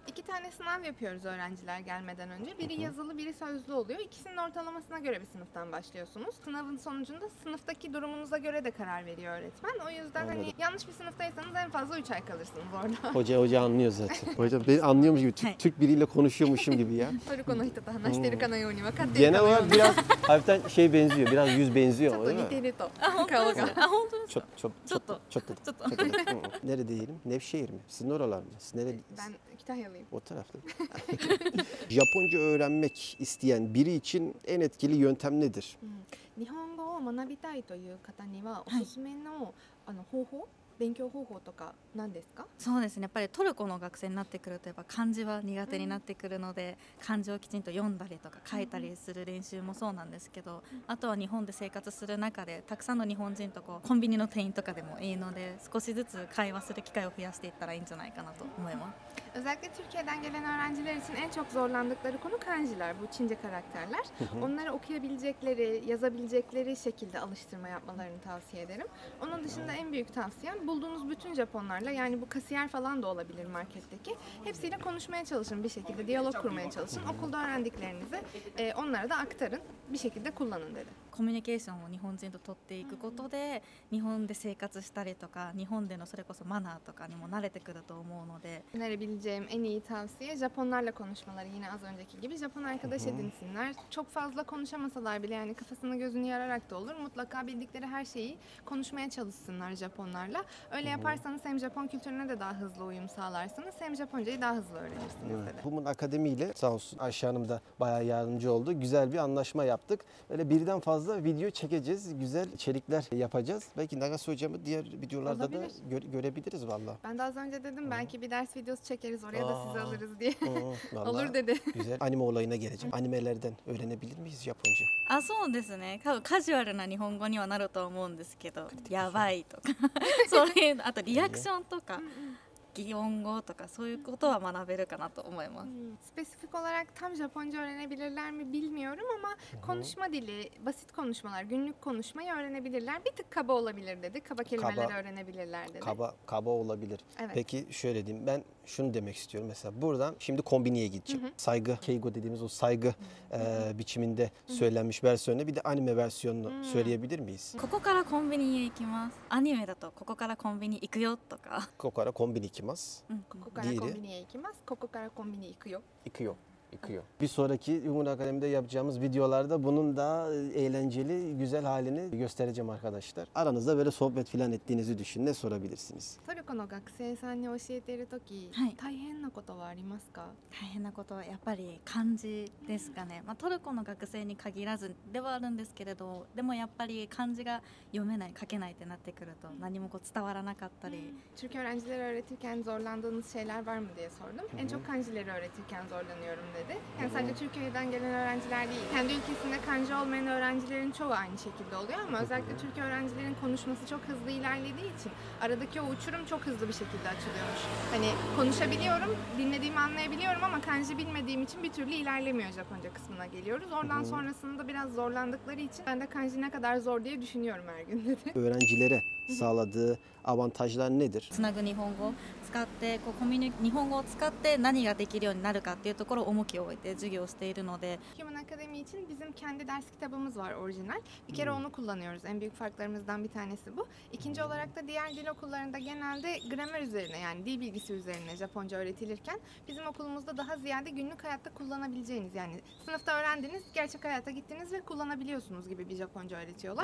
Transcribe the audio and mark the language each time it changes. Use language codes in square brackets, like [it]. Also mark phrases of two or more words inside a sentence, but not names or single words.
[tr] 2 tane sınav yapıyoruz öğrenciler gelmeden önce. Biri yazılı, biri sözlü oluyor. İkisinin ortalamasına göre bir sınıftan başlıyorsunuz. Sınavın sonucunda sınıftaki durumunuza göre de karar veriyor öğretmen. O yüzden Anladım. hani yanlış bir sınıftaysanız en fazla 3 ay kalırsınız orada. Hoca anlıyor zaten. Hocam beni anlıyormuş gibi, Türk biriyle konuşuyormuşum gibi ya. [ja] トルコの人と話してるかのように分かっている [tr] Genel [ja] かのよう [tr] olarak [ja] に [tr] biraz hafiften şey benziyor, biraz yüz [ja] ち [tr] benziyor [ja] ょっ [tr] ama [ja] と [tr] değil [ja] 似て [tr] mi? [ja] ると顔が。あ、本当ですか。 [tr] Çok. Nerede diyelim? Nevşehir mi? Sizin oralar mı? Siz nerede? Ben Kütahyalıyım. O tarafta. Japonca öğrenmek isteyen biri için en etkili yöntem nedir? [ja] 日本語を学びたいという方にはおすすめの方法、勉強方法とか何ですか？そうですね。やっぱりトルコの学生になってくるとやっぱ漢字は苦手になってくるので、漢字をきちんと読んだりとか書いたりする練習もそうなんですけど、あとは日本で生活する中でたくさんの日本人とこうコンビニの店員とかでもいいので、少しずつ会話する機会を増やしていったらいいんじゃないかなと思います。 [tr] Özellikle Türkiye'den gelen öğrenciler için en çok zorlandıkları konu kanjiler, bu Çince karakterler. Onları okuyabilecekleri, yazabilecekleri şekilde alıştırma yapmalarını tavsiye ederim. Onun dışında en büyük tavsiyem bulduğunuz bütün Japonlarla, yani bu kasiyer falan da olabilir marketteki, hepsiyle konuşmaya çalışın bir şekilde, diyalog kurmaya çalışın. Okulda öğrendiklerinizi onlara da aktarın, bir şekilde kullanın dedi. [ja] コミュニケーションを日本人と取っていくことで、日本で生活したりとか日本でのそれこそマナーとかにも慣れてくると思うので、 [tr] Önerebileceğim en iyi tavsiye Japonlarla konuşmaları, yine az önceki gibi Japon arkadaş edinsinler. Çok fazla konuşamasalar bile, yani kafasını gözünü yararak da olur, mutlaka bildikleri her şeyi konuşmaya çalışsınlar Japonlarla. Öyle yaparsanız hem Japon kültürüne de daha hızlı uyum sağlarsınız, hem Japoncayı daha hızlı öğrenirsiniz dedi. Bumun Akademi ile sağ olsun Ayşe Hanım da bayağı yardımcı oldu. Güzel bir anlaşma yaptık. Öyle birden fazla video çekeceğiz. Güzel içerikler yapacağız. Belki Nagase hocamı diğer videolarda da görebiliriz valla. Ben de az önce dedim belki bir ders videosu çekeriz, oraya da sizi alırız diye. Vallahi Olur dedi. güzel. Anime olayına geleceğim. Animelerden öğrenebilir miyiz Japonca? [ja] あ、そうですね。多分カジュアルな日本語にはなると思うんですけど、やばいとかそういう、あとリアクションとか擬音語とかそういうことは学べるかなと思います。 [tr] Spesifik olarak tam Japonca öğrenebilirler mi bilmiyorum ama konuşma dili, basit konuşmalar, günlük konuşmayı öğrenebilirler. Bir tık kaba olabilir dedi. Kaba kelimeleri öğrenebilirler dedi. Kaba olabilir. Evet. Peki şöyle diyeyim. Ben şunu demek istiyorum. Mesela buradan şimdi kombiniye gideceğim. Saygı, keigo dediğimiz o saygı biçiminde söylenmiş versiyonu, bir de anime versiyonunu söyleyebilir miyiz? [ja] ここからコンビニへ行きます。アニメだとここからコンビニ行くよとか。ここから コンビニ 行きます. ここから [tr] Diğeri? [ja] コンビニへ行きます。ここからコンビニ行くよ。 [tr] Yıkıyor. Bir sonraki Yumun Akademi'de yapacağımız videolarda bunun da eğlenceli, güzel halini göstereceğim arkadaşlar. Aranızda böyle sohbet falan ettiğinizi düşünün. Ne sorabilirsiniz? [ja] トルコの学生さんに教えているとき、はい大変なことはありますか？大変なことはやっぱり漢字ですかね、トルコの学生に限らずではあるんですけれど、でもやっぱり漢字が読めない書けないってなってくると何もこう伝わらなかったり、 [tr] Türk öğrencileri öğretirken zorlandığınız şeyler var mı diye sordum. En çok kanjileri öğretirken zorlanıyorum dedi. Yani sadece Türkiye'den gelen öğrenciler değil, kendi ülkesinde kanji olmayan öğrencilerin çoğu aynı şekilde oluyor ama özellikle Türk öğrencilerin konuşması çok hızlı ilerlediği için aradaki o uçurum çok hızlı bir şekilde açılıyormuş. Hani konuşabiliyorum, dinlediğimi anlayabiliyorum ama kanji bilmediğim için bir türlü ilerlemiyor Japonca kısmına geliyoruz. Oradan sonrasında biraz zorlandıkları için ben de kanji ne kadar zor diye düşünüyorum her gün dedi. Öğrencilere sağladığı avantajlar nedir? [ja] つなぐ日本語を使ってこう日本語を使って何ができるようになるかっていうところを重きを置いて授業をしているので、 [tr] Human Academy için bizim kendi ders kitabımız var orijinal. Bir kere onu kullanıyoruz. En büyük farklarımızdan bir tanesi bu. İkinci olarak da diğer dil okullarında genelde gramer üzerine, yani dil bilgisi üzerine Japonca öğretilirken bizim okulumuzda daha ziyade günlük hayatta kullanabileceğiniz, yani sınıfta öğrendiniz, gerçek hayata gittiniz ve kullanabiliyorsunuz gibi bir Japonca öğretiyorlar.